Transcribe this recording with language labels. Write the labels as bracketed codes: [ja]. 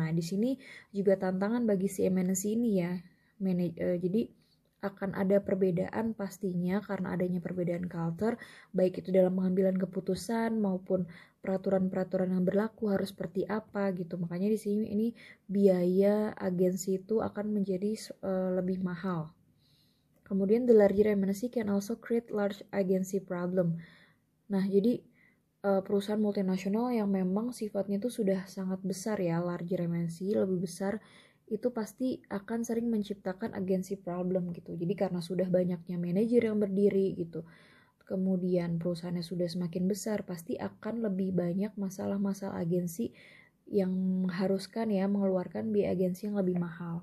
[id] Nah di sini juga tantangan bagi si MNC ini ya, jadi akan ada perbedaan pastinya karena adanya perbedaan culture, baik itu dalam pengambilan keputusan maupun peraturan-peraturan yang berlaku harus seperti apa gitu. Makanya di sini ini biaya agensi itu akan menjadi lebih mahal. Kemudian [en] the larger MNC can also create large agency problem. [id] Nah jadi perusahaan multinasional yang memang sifatnya itu sudah sangat besar ya, larger MNC lebih besar, itu pasti akan sering menciptakan agency problem gitu. Jadi karena sudah banyaknya manajer yang berdiri gitu, kemudian perusahaannya sudah semakin besar, pasti akan lebih banyak masalah-masalah agensi yang mengharuskan ya mengeluarkan biaya agensi yang lebih mahal.